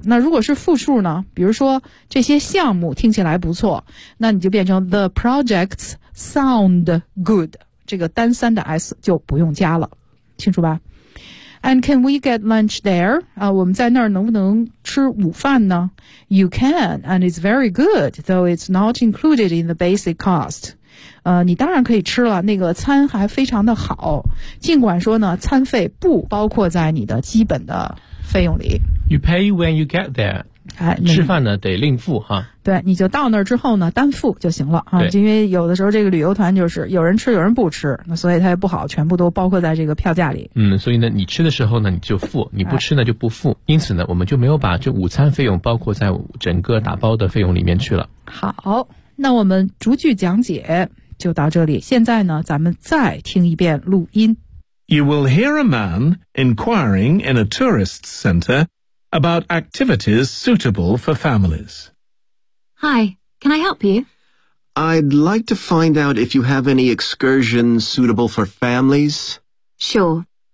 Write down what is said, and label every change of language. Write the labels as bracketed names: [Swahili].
[Chinese] 那如果是复数呢，比如说这些项目听起来不错，那你就变成 [English] the projects sound good， [Chinese] 这个单三的 s 就不用加了，清楚吧？ [English] And can we get lunch there？ [Chinese] 啊，我们在那儿能不能吃午饭呢？ [English] You can and it's very good though it's not included in the basic cost。 [Chinese] 你当然可以吃了，那个餐还非常的好，尽管说呢餐费不包括在你的基本的费用里。 [English] You pay when you get there、哎、 [Chinese] 吃饭呢得另付哈。对，你就到那儿之后呢单付就行了啊。就因为有的时候这个旅游团就是有人吃有人不吃，那所以它也不好全部都包括在这个票价里。嗯，所以呢你吃的时候呢你就付，你不吃呢就不付、哎、因此呢我们就没有把这午餐费用包括在整个打包的费用里面去了。好，那我们逐句讲解就到这里，现在呢咱们再听一遍录音。 [English] You will hear a man inquiring in a tourist center about activities suitable for families. Hi, can I help you? I'd like to find out if you have any excursions suitable for families. Sure.